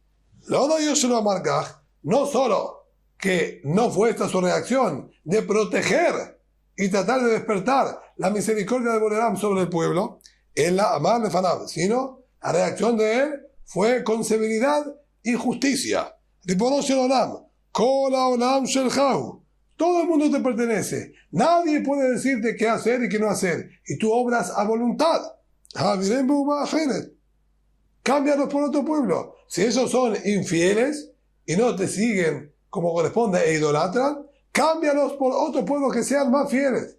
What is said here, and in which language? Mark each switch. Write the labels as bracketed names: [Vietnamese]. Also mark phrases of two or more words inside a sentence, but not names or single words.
[Spanish] No solo que no fue esta su reacción de proteger y tratar de despertar la misericordia de Boreolam sobre el pueblo, en la [Hebrew] אמר לפניו, [Spanish] sino la reacción de él fue con severidad y justicia. [Hebrew] רבונו של עולם כל העולם שלך. [Spanish] Todo el mundo te pertenece. Nadie puede decirte qué hacer y qué no hacer. Y tú obras a voluntad. Cámbialos por otro pueblo. Si ellos son infieles y no te siguen como corresponde e idolatran, cámbialos por otro pueblo que sean más fieles.